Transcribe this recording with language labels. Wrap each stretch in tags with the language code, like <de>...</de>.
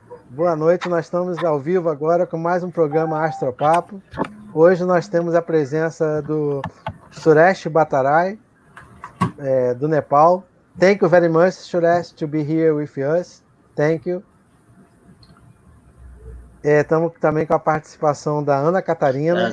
<pt>Boa noite, nós estamos ao vivo agora com mais um programa Astropapo. Hoje nós temos a presença do Suresh Bhattarai, do Nepal.</pt> <en>Thank you very much, Suresh, to be here with us. Thank you.</en> <pt>Estamos também com a participação da Ana Catarina.</pt>